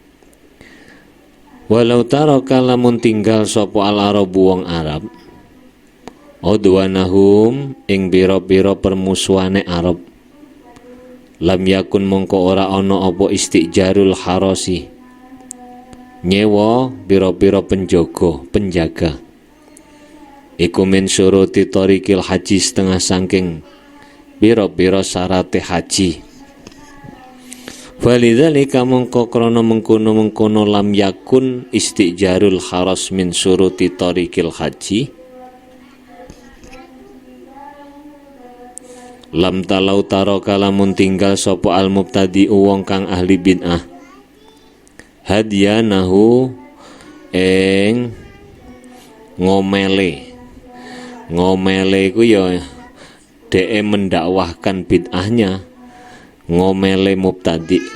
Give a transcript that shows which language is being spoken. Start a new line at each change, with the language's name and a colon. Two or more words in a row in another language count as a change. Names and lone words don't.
Arabic: ولو ترك
Javanese: lamun tinggal sapa al-arabu wong Arab, udwanahum ing pira-pira permusuhane Arab,
Arabic: لم يكن
Javanese: mongko ora ana apa
Arabic: استئجار الحرس,
Javanese: nyewa pira-pira penjaga. Iku
Arabic: من شروط طريق الحج
Javanese: setengah saking pira-pira syarate haji. Walidzalika mongko krana mengkono
Arabic: لم يكن استئجار الحرس من شروط طريق الحج. لم تلو ترك
Javanese: lamun tinggal sapa
Arabic: المبتدع
Javanese: wong kang ahli bid'ah, hadiyanahu ing ngomele iku ya dhek
Indonesian: mendakwahkan bid'ahnya,
Javanese: ngomele mubtadi.